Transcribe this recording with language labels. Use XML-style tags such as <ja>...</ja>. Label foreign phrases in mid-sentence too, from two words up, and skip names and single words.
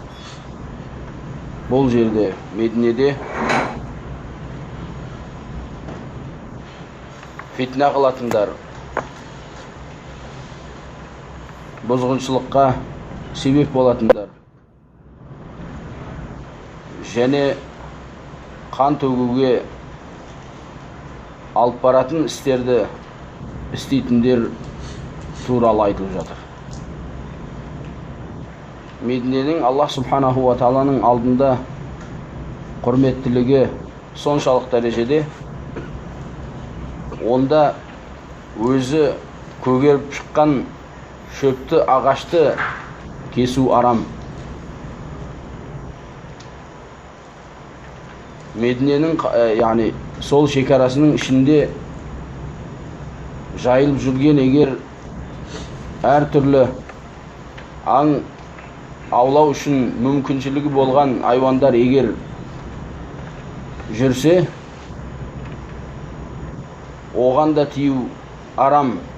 <kk>Бұл жерде Мединеде фитна қылатындар, бұзғыншылыққа себеп болатындар және қан төгуге алып баратын істерді істейтіндер туралы айтылып жатыр. Мединенің</kk> <ar>الله سبحانه وتعالى</ar> <kk>алдында құрметтілігі соншалық дәрежеде, онда өзі көгеріп шыққан шөпті, ағашты кесу арам. Мединенің, яғни сол шекарасының ішінде жайылып жүрген егер әртүрлі аң аулау үшін мүмкіншілігі болған айвандар егер жүрсе, оған да тию арам.</kk>